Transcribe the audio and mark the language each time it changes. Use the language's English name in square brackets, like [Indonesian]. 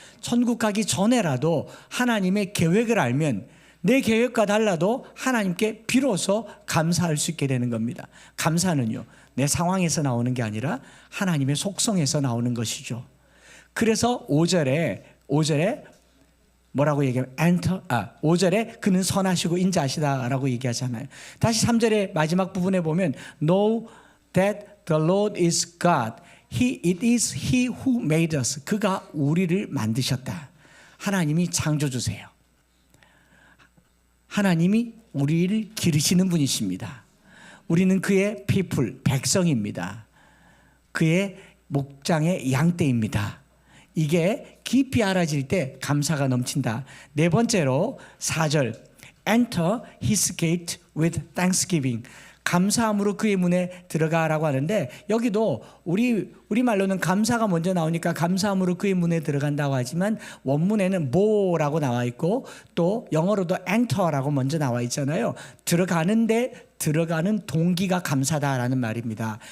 [Korean] 천국 가기 전에라도 하나님의 계획을 알면 내 계획과 달라도 하나님께 비로소 감사할 수 있게 되는 겁니다. 감사는요, 내 상황에서 나오는 게 아니라 하나님의 속성에서 나오는 것이죠. 그래서 5절에 뭐라고 얘기하면 5절에 그는 선하시고 인자하시다라고 얘기하잖아요. 다시 3절의 마지막 부분에 보면 [English] Know that the Lord is God. It is He who made us. [Korean] 그가 우리를 만드셨다. 하나님이 창조주세요. 하나님이 우리를 기르시는 분이십니다. 우리는 그의 people, 백성입니다. 그의 목장의 양떼입니다. 이게 깊이 알아질 때 감사가 넘친다. 네 번째로 [English] 4절 Enter his gate with thanksgiving. [Korean] 감사함으로 그의 문에 들어가라고 하는데 여기도 우리말로는 감사가 먼저 나오니까 감사함으로 그의 문에 들어간다고 하지만 원문에는 more라고 나와 있고 또 영어로도 enter라고 먼저 나와 있잖아요. 들어가는데 들어가는 동기가 감사다라는 말입니다.